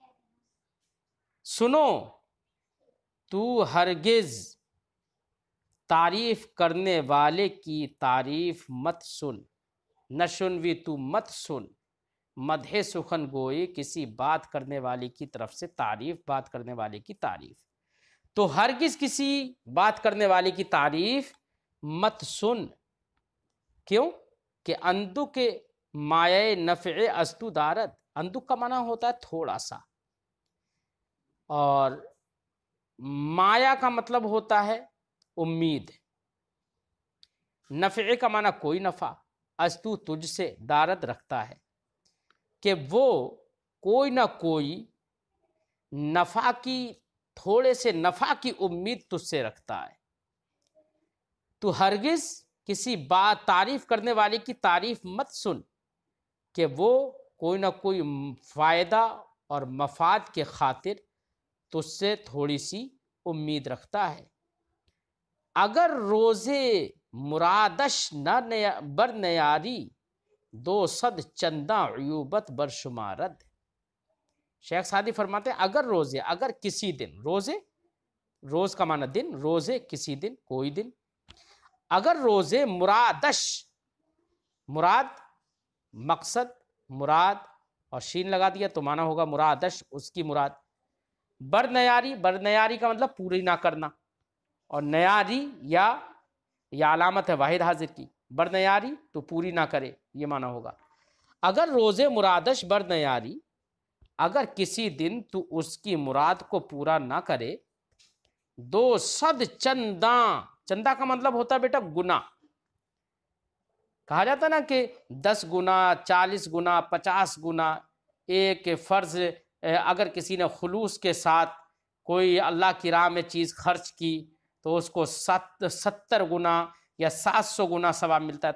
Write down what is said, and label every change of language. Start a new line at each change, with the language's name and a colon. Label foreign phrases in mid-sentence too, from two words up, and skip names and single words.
Urdu: سنو، تو ہرگز تعریف کرنے والے کی تعریف مت سن، نشنوی تو مت سن،
Persian: مدح سخن گوئی
Urdu: کسی بات کرنے والے کی طرف سے تعریف، بات کرنے والے کی تعریف، تو ہرگز کسی بات کرنے والے کی تعریف مت سن۔ کیوں؟ کہ
Persian: اندک مایہ نفع استو دارد،
Urdu: اندک کا معنی ہوتا ہے تھوڑا سا، اور مایا کا مطلب ہوتا ہے امید. نفع کا معنی کوئی نفع، استو تجھ سے، دارد رکھتا ہے، کہ وہ کوئی نہ کوئی نفع کی، تھوڑے سے نفع کی امید تجھ سے رکھتا ہے. تو ہرگز کسی بات تعریف کرنے والے کی تعریف مت سن کہ وہ کوئی نہ کوئی فائدہ اور مفاد کے خاطر تجھ سے تھوڑی سی امید رکھتا ہے.
Persian: اگر روزے مرادش نہ بر نیاری، 200 چنداں عیوبت برشمارد.
Urdu: شیخ سعدی فرماتے ہیں
Persian: اگر روزے،
Urdu: اگر کسی دن، روزے روز کا معنی دن، روزے کسی دن، کوئی دن،
Persian: اگر روزے مرادش،
Urdu: مراد مقصد، مراد اور شین لگا دیا تو معنی ہوگا مرادش، اس کی مراد.
Persian: بر نیاری، بر نیاری
Urdu: کا مطلب پوری نہ کرنا، اور نیاری یا علامت ہے واحد حاضر کی،
Persian: بر نیاری
Urdu: تو پوری نہ کرے، یہ معنی ہوگا.
Persian: اگر روزے مرادش بر نیاری،
Urdu: اگر کسی دن تو اس کی مراد کو پورا نہ کرے، 200 چنداں، چندہ کا مطلب ہوتا ہے بیٹا گناہ. کہا جاتا نا کہ 10 گنا، 40 گنا، 50 گنا. ایک فرض اگر کسی نے خلوص کے ساتھ کوئی اللہ کی راہ میں چیز خرچ کی تو اس کو 70 گنا یا 700 گنا ثواب ملتا ہے.